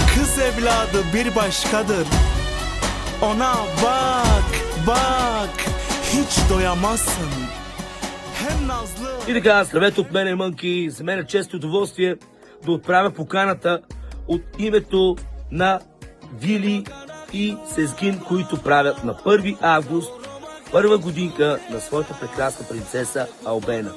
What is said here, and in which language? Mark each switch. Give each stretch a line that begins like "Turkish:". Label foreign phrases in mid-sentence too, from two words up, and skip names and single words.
Turkish: Kız evladı bir başkadır. Ona bak, hiç doyamazsın. Hem назло.
Bulgarian: И така, здравейте от мен е Мънки. За мен е чест и удоволствие да отправя поканата от името на Вили и Сезгин, които правят на 1 август първа годинка на своята прекрасна принцеса Албена.